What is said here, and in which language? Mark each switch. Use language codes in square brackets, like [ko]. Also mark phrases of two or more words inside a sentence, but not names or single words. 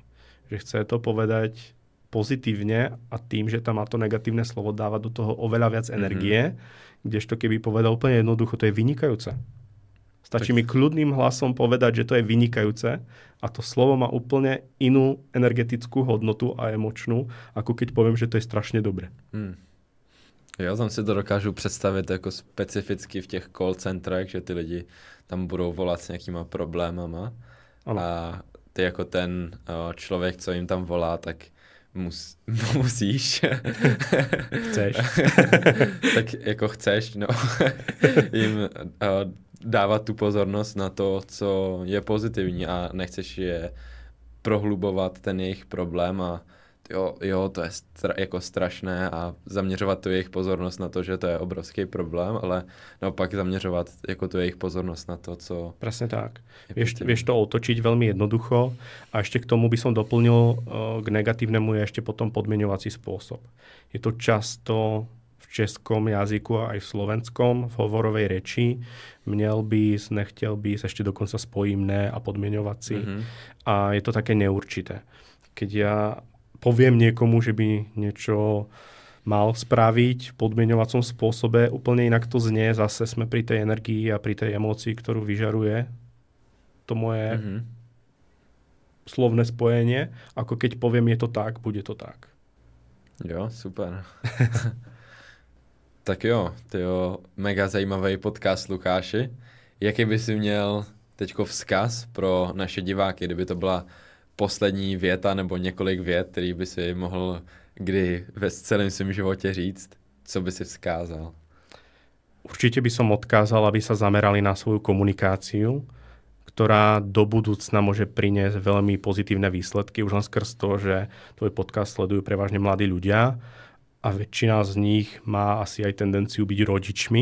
[sk] Že chce to povedať pozitívne a tým, že tam má to negatívne slovo, dáva do toho oveľa viac energie, kdežto keby povedal úplne jednoducho, to je vynikajúce. Stačí mi kľudným hlasom povedať, že to je vynikajúce a to slovo má úplne inú energetickú hodnotu a emočnú, ako keď poviem, že to je strašne dobré. [cs] Já tam si to dokážu představit jako specificky v těch call centrech, že ty lidi tam budou volat s nějakýma problémama. Ano. A ty jako ten člověk, co jim tam volá, tak musíš. Chceš. Tak jako chceš, no. jim dávat tu pozornost na to, co je pozitivní a nechceš je prohlubovat ten jejich problém a jo, to je jako strašné a zaměřovat tu jejich pozornost na to, že to je obrovský problém, ale naopak zaměřovat jako tu jejich pozornost na to, co... [sk] Presne tak. Vieš to otočiť veľmi jednoducho a ešte k tomu by som doplnil k negatívnemu je ešte potom podmieňovací spôsob. Je to často v českom jazyku a aj v slovenskom, v hovorovej reči. [cs] Měl bys, nechtěl bys, [sk] ešte dokonca spojím ne a podmieňovací. A je to také neurčité. Keď ja poviem niekomu, že by niečo mal spraviť v podmieňovacom spôsobe, úplne inak to znie, zase sme pri tej energii a pri tej emócii, ktorú vyžaruje to moje slovné spojenie, ako keď poviem, je to tak, bude to tak. [cs] Jo, super. Tak jo, mega zajímavý podcast, Lukáši. Jaký by si měl teďko vzkaz pro naše diváky, kdyby to byla poslední věta nebo několik vět, který by si mohl kdy ve celém svém životě říct, co by si vzkázal? [sk] Určite by som odkázal, aby sa zamerali na svoju komunikáciu, ktorá do budúcna môže priniesť veľmi pozitívne výsledky. Už len skrz to, že tvoj podcast sledujú prevažne mladí ľudia a väčšina z nich má asi aj tendenciu byť rodičmi.